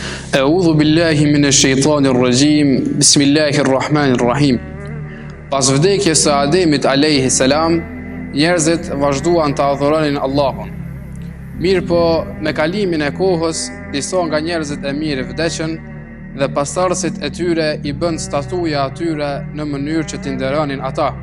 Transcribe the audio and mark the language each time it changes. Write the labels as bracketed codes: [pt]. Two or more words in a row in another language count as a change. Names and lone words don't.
[ar] أعوذ بالله من الشيطان الرجيم. بسم الله الرحمن الرحيم. [sq] Pas vdekjes së Ademit [ar] عليه السلام, [sq] njerëzit vazhduan të adhuronin Allahun. Mirë po, me kalimin e kohës, disa nga njerëzit e mirë vdeqën dhe pasardhësit e tyre i bën statuja atyre në mënyrë që t'i nderonin ata.